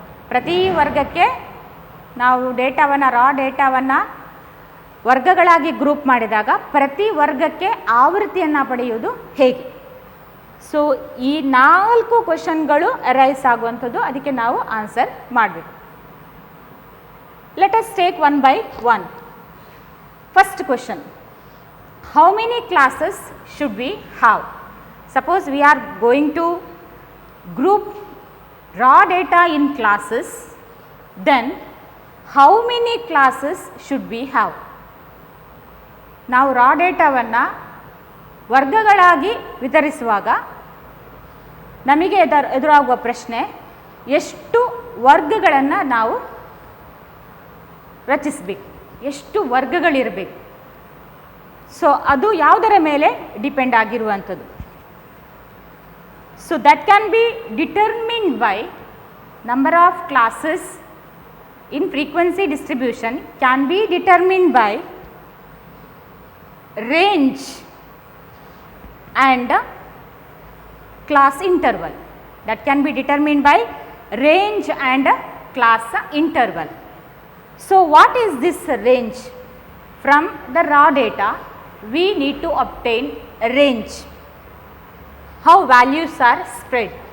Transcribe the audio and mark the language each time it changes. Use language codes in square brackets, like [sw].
[kn] ಪ್ರತಿ ವರ್ಗಕ್ಕೆ ನಾವು ಡೇಟಾವನ್ನು, ರಾ ಡೇಟಾವನ್ನು ವರ್ಗಗಳಾಗಿ ಗ್ರೂಪ್ ಮಾಡಿದಾಗ ಪ್ರತಿ ವರ್ಗಕ್ಕೆ ಆವೃತ್ತಿಯನ್ನು ಪಡೆಯುವುದು ಹೇಗೆ? ಸೊ ಈ 4 ಕ್ವೆಶನ್ಗಳು ಅರೈಸ್ ಆಗುವಂಥದ್ದು, ಅದಕ್ಕೆ ನಾವು ಆನ್ಸರ್ ಮಾಡಬೇಕು. [en] Let us take one by one. First question, how many classes should we have? Suppose we are going to group raw data in classes, then how many classes should we have? [kn] ನಾವು ರಾ ಡೇಟಾವನ್ನು ವರ್ಗಗಳಾಗಿ ವಿತರಿಸುವಾಗ ನಮಗೆ ಎದುರಾಗುವ ಪ್ರಶ್ನೆ, ಎಷ್ಟು ವರ್ಗಗಳನ್ನು ನಾವು ರಚಿಸಬೇಕು, ಎಷ್ಟು ವರ್ಗಗಳಿರಬೇಕು? ಸೊ ಅದು ಯಾವುದರ ಮೇಲೆ ಡಿಪೆಂಡ್ ಆಗಿರುವಂಥದ್ದು. [en] So that can be determined by number of classes in frequency distribution can be determined by range and class interval. That can be determined by range and class interval. So what is this range? From the raw data we need to obtain a range, how values are spread.